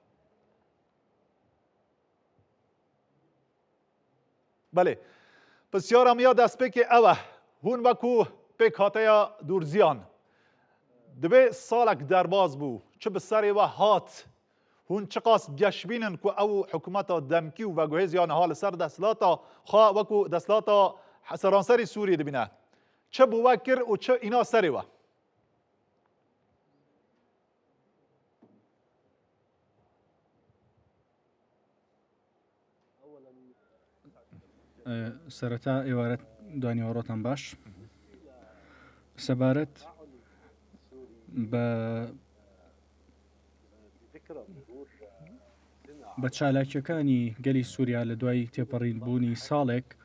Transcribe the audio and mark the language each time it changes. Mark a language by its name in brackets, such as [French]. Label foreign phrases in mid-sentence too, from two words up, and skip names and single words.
[Kurdish] Belê pisyara me ya destpêkê ew e hûn wekû pêkhateya Dûrziyan divê salek derbas bû çi bi serê we hat hûn çi qas geşbînin ku ew hikûmeta demkî û veguhêziya niha li ser desthilata xwe wekû desthilata seranserê Sûriyê dibîne çi bû we kir û çi îna serê we [Central Kurdish] سەرەتا ئێوارەت دوانیوەڕۆتان باش سەبارەت بە چالاکیەکانی گەلی سووریا لە دوای تێپەڕین بوونی ساڵێک